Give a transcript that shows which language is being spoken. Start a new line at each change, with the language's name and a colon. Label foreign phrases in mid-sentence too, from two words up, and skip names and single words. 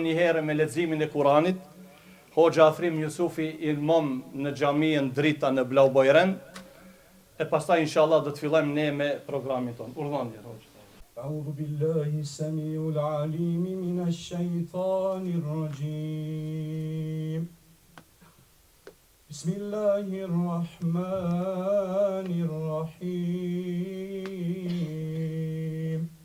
Albanian: një herë me leximin e Kuranit, Hoxha Afrim Jusufi Ilmom në xhaminë Drita në Blau Bojren, e pastaj inshallah do të fillojmë ne me programin ton. Urdhëndje hoxh.
Arabic: أعوذ بالله السميع العليم من الشيطان الرجيم. بسم الله الرحمن الرحيم.